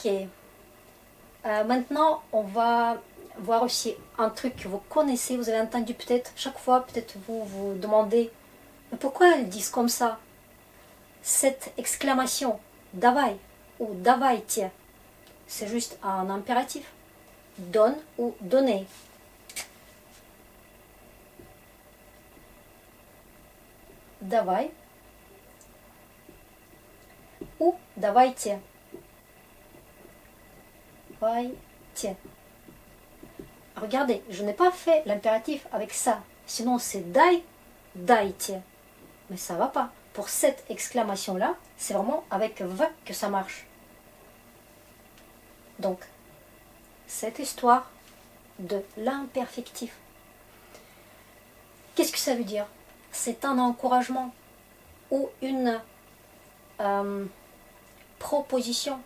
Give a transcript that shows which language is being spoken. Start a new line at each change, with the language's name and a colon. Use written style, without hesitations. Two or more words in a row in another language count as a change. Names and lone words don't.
French: Maintenant, on va voir aussi un truc que vous connaissez, vous avez entendu peut-être, chaque fois, peut-être vous vous demandez, mais pourquoi elles disent comme ça? Cette exclamation, davai ou davайте, c'est juste un impératif. Donne ou donner.
Russian: Давай ou давайте. Давайте.
French: Regardez, je n'ai pas fait l'impératif avec ça. Sinon c'est
Russian: дай, дайте.
French: Mais ça va pas. Pour cette exclamation-là, c'est vraiment avec v que ça marche. Donc, cette histoire de l'imperfectif. Qu'est-ce que ça veut dire? C'est un encouragement ou une proposition.